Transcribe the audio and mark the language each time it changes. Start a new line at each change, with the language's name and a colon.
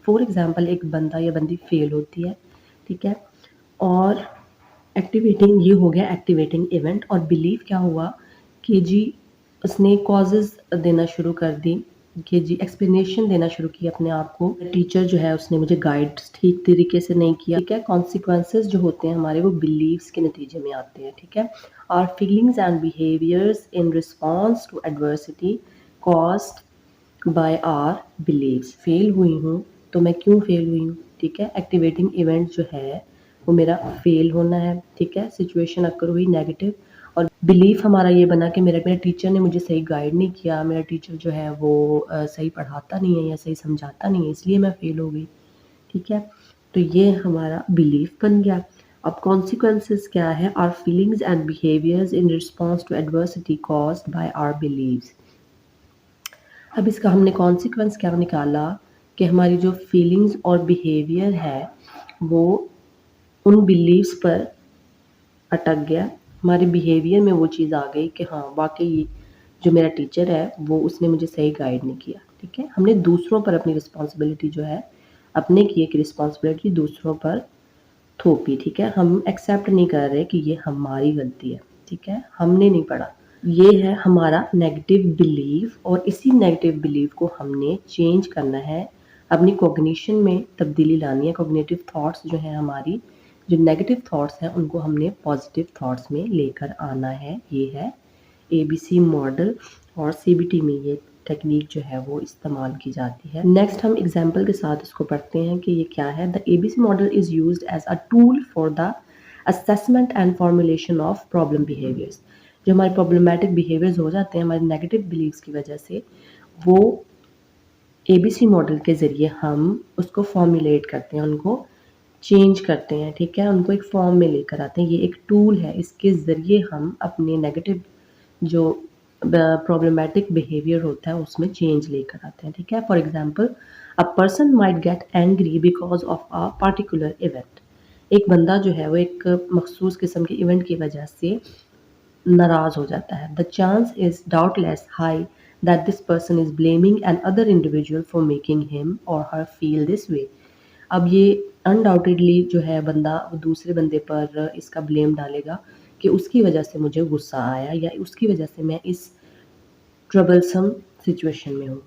Urdu: For example ایک بندہ یا بندی فیل ہوتی ہے. ٹھیک ہے، اور ایکٹیویٹنگ یہ ہو گیا ایکٹیویٹنگ ایونٹ. اور بلیف کیا ہوا کہ جی اس نے کازز دینا شروع کر دی کہ جی ایکسپلینیشن دینا شروع کی اپنے آپ کو. ٹیچر جو ہے اس نے مجھے گائیڈ ٹھیک طریقے سے نہیں کیا. ٹھیک ہے، کانسیکوینسز جو ہوتے ہیں ہمارے وہ بلیفس کے نتیجے میں آتے ہیں. ٹھیک ہے،
English: our feelings and behaviors in response to adversity caused by our beliefs.
Urdu: فیل ہوئی ہوں تو میں کیوں فیل ہوئی ہوں؟ ٹھیک ہے، ایکٹیویٹنگ ایونٹ جو ہے وہ میرا فیل ہونا ہے. ٹھیک ہے، سچویشن اکر ہوئی نیگیٹو، اور بلیف ہمارا یہ بنا کہ میرا ٹیچر نے مجھے صحیح گائیڈ نہیں کیا، میرا ٹیچر جو ہے وہ صحیح پڑھاتا نہیں ہے یا صحیح سمجھاتا نہیں ہے، اس لیے میں فیل ہو گئی. ٹھیک ہے، تو یہ ہمارا بلیف بن گیا. اب کانسیکوینسز کیا ہے؟
English: our feelings and behaviors in response to adversity caused by our beliefs.
Urdu: اب اس کا ہم نے کانسیکوینس کیا نکالا کہ ہماری جو فیلنگز اور بیہیویئر ہے وہ ان بلیفس پر اٹک گیا. ہمارے بیہیویئر میں وہ چیز آ گئی کہ ہاں واقعی جو میرا ٹیچر ہے وہ اس نے مجھے صحیح گائیڈ نہیں کیا. ٹھیک ہے، ہم نے دوسروں پر اپنی رسپانسبلٹی جو ہے اپنے کیے کی رسپانسبلٹی دوسروں پر تھوپی. ٹھیک ہے، ہم ایکسیپٹ نہیں کر رہے کہ یہ ہماری غلطی ہے. ٹھیک ہے، ہم نے نہیں پڑھا. یہ ہے ہمارا نیگیٹو بلیف، اور اسی نیگیٹو بلیف کو ہم نے چینج کرنا ہے، اپنی کوگنیشن میں تبدیلی لانی ہے. کوگنیٹو تھاٹس جو ہیں ہماری جو نیگیٹو تھاٹس ہیں ان کو ہم نے پازیٹیو تھاٹس میں لے کر آنا ہے. یہ ہے اے بی سی ماڈل، اور سی بی ٹی میں یہ ٹیکنیک جو ہے وہ استعمال کی جاتی ہے. نیکسٹ ہم ایگزامپل کے ساتھ اس کو پڑھتے ہیں کہ یہ کیا ہے.
English: The A B C model is used as a tool for the assessment and formulation of problem behaviours.
Urdu: جو ہمارے پرابلمٹک بیہیویئرز ہو جاتے ہیں ہمارے نیگیٹو بلیفس کی وجہ سے، وہ اے بی سی ماڈل کے ذریعے ہم اس کو فارمولیٹ کرتے ہیں، ان کو چینج کرتے ہیں. ٹھیک ہے، ان کو ایک فارم میں لے کر آتے ہیں. یہ ایک ٹول ہے، اس کے ذریعے ہم اپنے نیگیٹو جو پرابلمٹک بیہیویئر ہوتا ہے اس میں چینج لے کر آتے ہیں. ٹھیک ہے،
English: For example a person might get angry because of a particular event.
Urdu: ایک بندہ جو ہے وہ ایک مخصوص قسم کے ایونٹ کی وجہ سے ناراض ہو جاتا ہے.
English: the chance is doubtless high that this person is blaming an other individual for making him or her feel this way.
Urdu: اب یہ انڈاؤٹیڈلی جو ہے بندہ دوسرے بندے پر اس کا بلیم ڈالے گا کہ اس کی وجہ سے مجھے غصہ آیا یا اس کی وجہ سے میں اس ٹربلسم سچویشن میں ہوں.